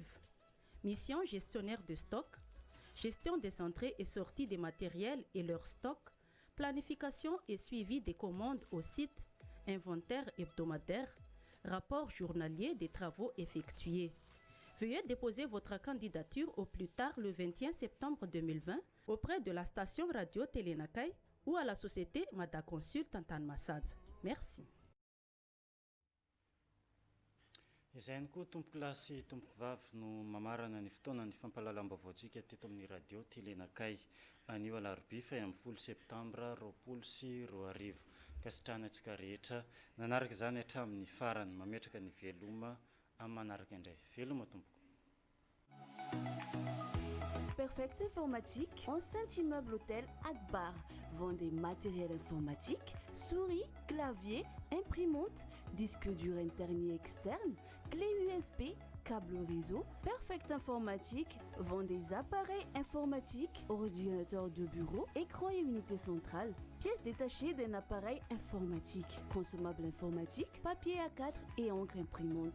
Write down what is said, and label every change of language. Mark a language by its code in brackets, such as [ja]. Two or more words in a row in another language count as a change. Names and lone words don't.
[fr] Mission gestionnaire de stock, gestion des entrées et sorties des matériels et leur stock, planification et suivi des commandes au site, inventaire hebdomadaire, rapport journalier des travaux effectués. Veuillez déposer votre candidature au plus tard le 21 septembre 2020 auprès de la station radio Télénakai ou à la société Mada Consult Tantan Massad. Merci. [mg] Izay ihany koa tompoko lahy sy tompoko vavy no mamarana ny fotoana ny fampahalalam-baovao-tsika teto amin'ny radio Télénakai anio alarobia 1 septambra 2020 ka sitrahanantsika rehetra nanaraka izany hatramin'ny farany mametraka ny veloma amin'ny manaraka indray. Veloma tompoko. [fr] Perfect Informatique, enceinte immeuble hôtel Akbar. Vend des matériels informatiques, souris, clavier, imprimante, disque dur interne et externe, clé USB, câble réseau. Perfect Informatique vend des appareils informatiques, ordinateurs de bureau, écran et unité centrale, pièces détachées d'un appareil informatique, consommables informatiques, papier A4 et encre imprimante.